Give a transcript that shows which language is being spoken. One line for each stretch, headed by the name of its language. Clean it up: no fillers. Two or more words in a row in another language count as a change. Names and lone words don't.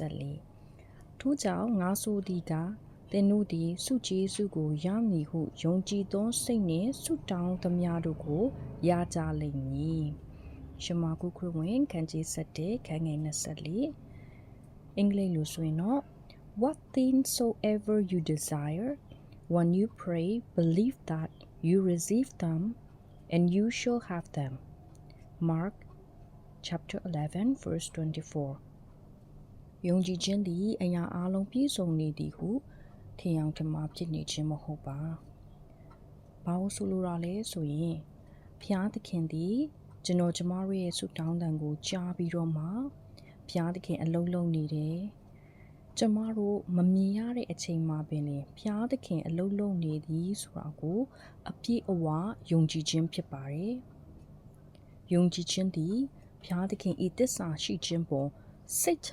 Burmese: 24 ထို့ကြောင့်ငါဆိုသည်ကသင်တို့သည်စုကျေးဇူးကိုရမည်ဟုယုံကြည်သော စိတ်နှင့်ဆုတောင်းသမျှတို့ကိုရကြလိမ့်မည်ရှမာကုခရစ်ဝင်ခန်းကြီး7ခန်းငယ်24အင်္ဂလိပ်လိုဆိုရင်တော့
English: What things soever you desire when you pray believe that you receive them and you shall have them Mark chapter 11 verse 24
Burmese: ယုံကြည်ခြင်းသည်အရာအလုံးပြည့် စုံနေသည်ဟုထင်အောင်ထင်မှားဖြစ်နေခြင်းမဟုတ်ပါဘာလို့ဆိုလိုတာလဲဆိုရင်ဖျားသခင်သည်ကျွန်တော်ကျမတို့ရဲ့ဆုတောင်းတန်ကိုကြားပြီးတော့မှဘုရားသခင်အလုံးလုံးနေတယ်ကျမတို့မမြင်ရတဲ့အချိန်မှာပင်လေဘုရားသခင်အလုံးလုံးနေသည်ဆိုတာကိုအပြည့်အဝယုံကြည်ခြင်းဖြစ်ပါတယ်ယုံကြည်ခြင်းသည်ဘုရားသခင်ဤသစ္စာရှိခြင်းပေါ်စိတ်ချ